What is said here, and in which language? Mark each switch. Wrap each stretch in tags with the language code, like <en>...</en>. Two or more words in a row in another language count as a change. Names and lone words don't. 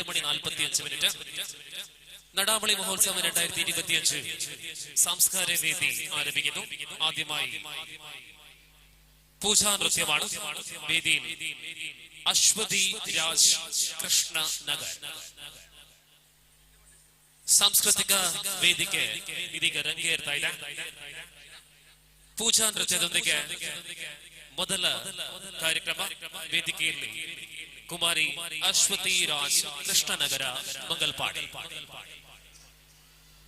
<ml>2:45 നടാമളി മഹോത്സവം 2025 സാംസ്കാരിക വേദി ആരംഭിക്കുന്നു. ആദ്യമായി പൂജാ നൃത്യമാണ്. വേദിയിൽ അശ്വതി രാജ് കൃഷ്ണ നഗർ</ml> <kn>ಸಾಂಸ್ಕೃತಿಕ ವೇದಿಕೆ ಇದೀಗ ರಂಗೇರ್ತಾ ಇದೆ. ಪೂಜಾ ನೃತ್ಯದೊಂದಿಗೆ ಮೊದಲ ಕಾರ್ಯಕ್ರಮ ವೇದಿಕೆಯಲ್ಲಿ ಕುಮಾರಿ ಅಶ್ವತಿ ರಾಜ್ ಕೃಷ್ಣನಗರ ಮಂಗಲ್ಪಾಡಿ.</kn>